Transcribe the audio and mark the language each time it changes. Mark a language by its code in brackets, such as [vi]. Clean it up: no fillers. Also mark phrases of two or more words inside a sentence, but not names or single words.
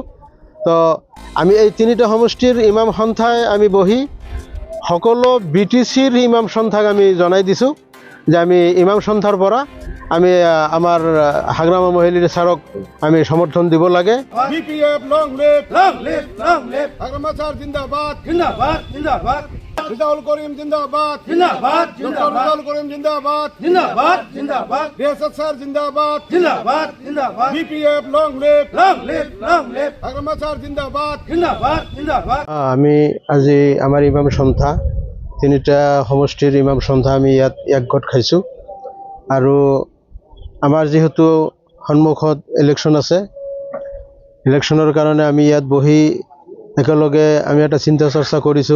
[as] তো আমি এই তিনিটা সমষ্টিৰ ইমাম সন্থাই আমি বহি সকলো BTCৰ ইমাম সন্থাক আমি জনাই দিছোঁ যে আমি ইমাম সন্থাৰ পৰা আমি আমাৰ হাগ্ৰামা মহিলিৰ ছাৰক আমি সমৰ্থন দিব লাগে। [en] BPF long live, long live, long live. [as] হাগ্ৰামা ছাৰ জিন্দাবাদ, জিন্দাবাদ, জিন্দাবাদ। রিজাউল করিম জিন্দাবাদ, জিন্দাবাদ, জিন্দাবাদ। রিজাউল করিম জিন্দাবাদ, জিন্দাবাদ, জিন্দাবাদ। রিয়াসাত স্যার জিন্দাবাদ, জিন্দাবাদ, জিন্দাবাদ। [en] BPF long live, long live, long live. [as] হাগ্রামা ছার জিন্দাবাদ, জিন্দাবাদ, জিন্দাবাদ। আমি আজি আমাৰ ইমাম সন্থা তিনিটা সমষ্টিৰ ইমাম সন্থা আমি ইয়াত একগোট খাইছোঁ আৰু আমাৰ যিহেতু সন্মুখত ইলেকশ্যন আছে, ইলেকশ্যনৰ কাৰণে আমি ইয়াত বহি একেলগে আমি এটা চিন্তা চৰ্চা কৰিছোঁ।